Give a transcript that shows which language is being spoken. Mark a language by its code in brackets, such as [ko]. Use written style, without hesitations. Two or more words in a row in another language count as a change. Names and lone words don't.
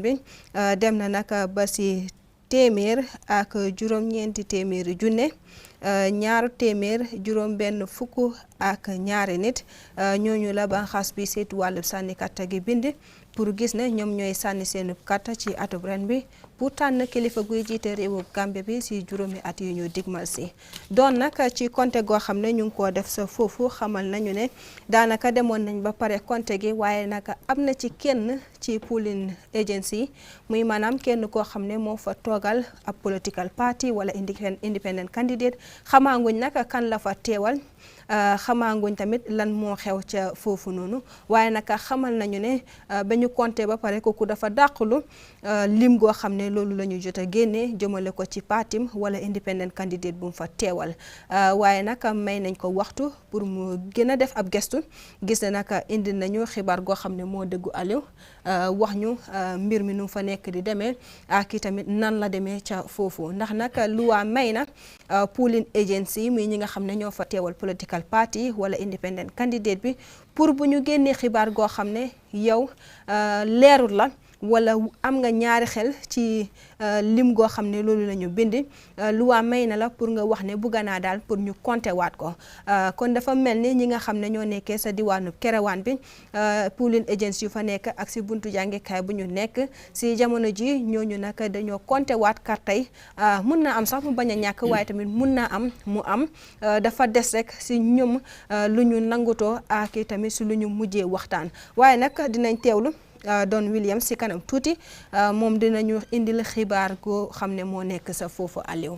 [wo] bi dem na naka ba ci téeméer ak juróom ñeenti téeméeri junne ñaaru téeméer juróom benn fukk ak ñaari nit ñooñu la banxaas bi seetu wàllu sànni kata gi bind pour gis ne ñoom ñooy sànni seen kata ci atub ren bi pour tànn kilifa guy jiite réewu Gambie bi ci juróomi at yu ñu digmal si doon nag ci compte goo xam ne ñu ngi koo def sa foofu xamal nañu ne daanaka demoon nañ ba pare compte gi waaye nag am na ci kenn ci [en] polling agency [wo] muy maanaam kenn koo xam ne moo fa toogal ab [en] political party [wo] wala [en] independent candidate [wo] xamaanguñ nag kan la fa teewal xamaanguñ tamit lan moo xew ca foofu noonu waaye nag xamal nañu ne ba ñu compté ba pare kooku dafa dàqulu lim goo xam ne loolu la ñu jot a génne jëmale ko ci partim wala [en] independent candidate [wo] bu mu fa teewal waaye nag may nañ ko waxtu pour mu gën a def ab gestu gis ne nag indi nañu xibaar goo xam ne moo dëggu Aliou wax ñu mbir mi nu fa nekk di demee ak i tamit nan la demee ca foofu ndax nag luwaa may na [en] polling agency [wo] muy ñi nga xam ne ñoo fa teewal [en] political party [wo] wala [en] independent candidate [wo] bi pour bu ñu génnee xibaar goo xam ne yow leerul la wala am nga ñaari xel ci lim goo xam ne loolu la ñu bind luwaa may na la pour nga wax ne bugga naa daal pour ñu compter waat ko kon dafa mel ni ñi nga xam ne ñoo nekkee sa diwaanu Kerewaan bi [en] polling agency [wo] yu fa nekk ak si buntu jàngekaay bu ñu nekk si jamono ji ñooñu nag dañoo compter waat carte yi mun naa am sax mu bañ a ñàkk waaye tamit mun naa am mu am dafa des rek si ñoom lu ñu nangutoo ak tamit si lu ñu mujjee waxtaan waaye nag dinañ teewlu Don Williams si kanam tuuti moom dinañu indil xibaar goo xam ne moo nekk sa foofu Aliou.